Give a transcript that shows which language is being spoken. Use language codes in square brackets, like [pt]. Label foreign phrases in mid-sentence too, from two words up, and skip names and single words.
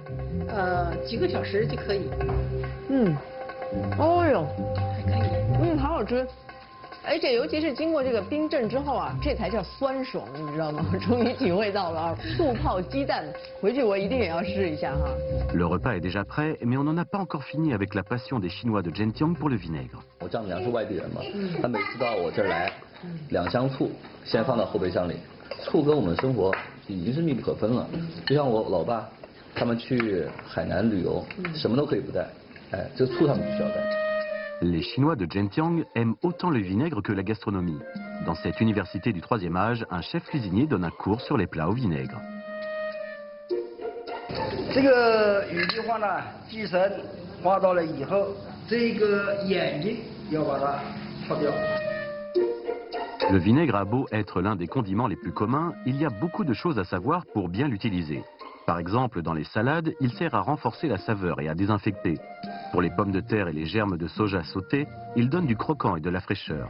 [zh] 啊？几个小时就可以。哦呦，还可以。好好吃。而且尤其是经过这个冰镇之后啊，这才叫酸爽，你知道吗？终于体会到了啊，醋泡鸡蛋，回去我一定也要试一下哈。 [fr] Le repas est déjà prêt, mais on n'en a pas encore fini avec la passion des Chinois de Zhenjiang pour le vinaigre. [zh] 我丈母娘是外地人嘛，她每次到我这儿来，2箱醋先放到后备箱里，醋跟我们生活已经是密不可分了。就像我老爸，他们去海南旅游，什么都可以不带，哎，这醋他们必须要带。 [fr] Les Chinois de Zhenjiang aiment autant le vinaigre que la gastronomie. Dans cette université du 3e âge, un chef cuisinier donne un cours sur les plats au vinaigre. [zh] 这个有句话呢，鸡神挖到了以后，这个眼睛要把它挑掉。 [fr] Le vinaigre a beau être l'un des condiments les plus communs, il y a beaucoup de choses à savoir pour bien l'utiliser. Par exemple, dans les salades, il sert à renforcer la saveur et à désinfecter. Pour les pommes de terre et les germes de soja sautés, il donne du croquant et de la fraîcheur.